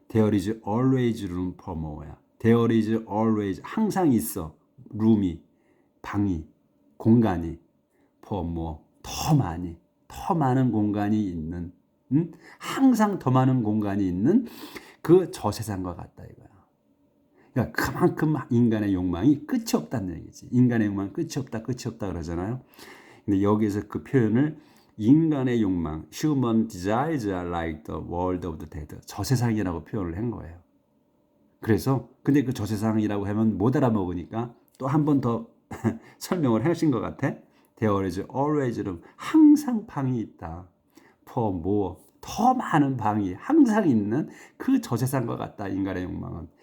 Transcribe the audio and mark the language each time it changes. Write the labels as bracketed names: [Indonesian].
[English] There is always room for more야. There is always, [Korean] 항상 있어. room이, 방이, 공간이. [English] for more, [Korean] 더 많은 공간이 있는, 항상 더 많은 공간이 있는 그 저 세상과 같다 이거야. 그러니까 그만큼 인간의 욕망이 끝이 없다는 얘기지. 인간의 욕망 끝이 없다 그러잖아요. 근데 여기서 그 표현을 인간의 욕망, [English] human desires are like the world of the dead. [Korean] 저 세상이라고 표현을 한 거예요. 그래서 근데 그 저 세상이라고 하면 못 알아먹으니까 또 한 번 더 설명을 하신 것 같아. [English] There is always room. [Korean] 항상 방이 있다. [English] For more. [Korean] 더 많은 방이 항상 있는 그 저 세상과 같다. 인간의 욕망은.